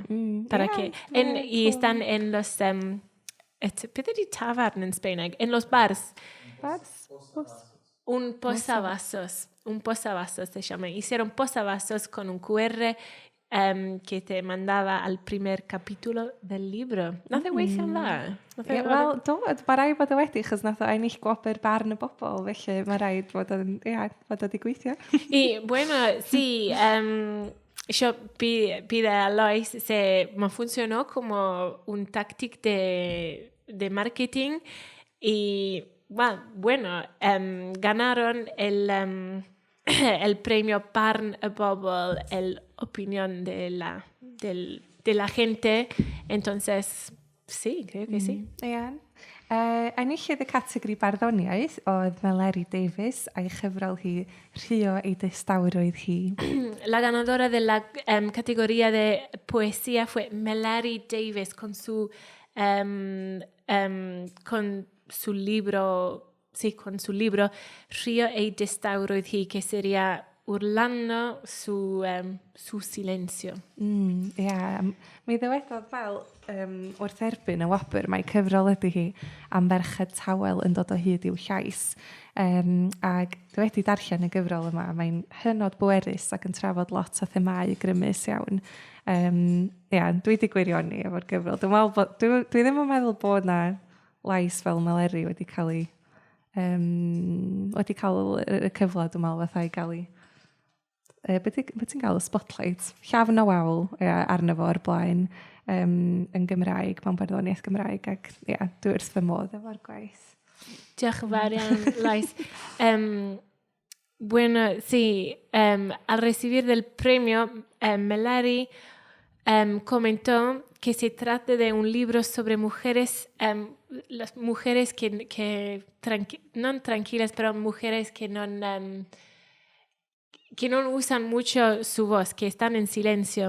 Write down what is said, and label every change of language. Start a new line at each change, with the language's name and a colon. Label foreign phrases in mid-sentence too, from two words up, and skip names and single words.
Spanish: Y están en los... ¿Qué tavern en Spain? En los bars. Un posavasos se llama. Hicieron posavasos con un QR que te mandaba al primer capítulo del libro.
Welsh: Nath e weithio am dda? Wel, mae rhaid bod o wedi, chos nath o ennill gwobr barn y bobl, felly mae rhaid bod o gweithio.
Spanish: Y bueno, sí, yo pide a Lois, me funcionó como un táctic de marketing y bueno, ganaron el premio Barn y Bobl, el opinión de la gente. Entonces, sí, creo que sí.
Welsh: Enillydd y categori barddoniaeth oedd Meleri Davies a'i chyfrol hi Rhio ei distawrwydd hi.
Spanish: La ganadora de la categoría de poesía fue Meleri Davies con su libro Rhio ei distawrwydd hi, que sería urlando su silencio.
Welsh: Mi ddywedodd fel wrth erbyn y wobr, mae cyfrol ydy hi am ferched tawel yn dod o hyd i'w llais. Ac dwi wedi darllen y gyfrol yma, mae'n hynod bwerus ac yn trafod lot o themau grymus iawn. Dwi wedi gwirioni efo'r gyfrol. Dwi ddim yn meddwl bod na lais fel Meleri wedi cael y cyfle, dwi'n meddwl, fatha i gael beth ti'n gael y spotlight? Llafn o wawl arno fo o'r blaen yn Gymraeg, mewn barddoniaeth Gymraeg, ac dwi wrth fy modd efo'r gwaith. Diolch yn fawr iawn, Lois.
Spanish: Bueno, sí, al recibir del premio, Meleri comentó que se trata de un libro sobre mujeres, las mujeres que no tranquilas, pero mujeres que no usan mucho su voz, que están en silencio.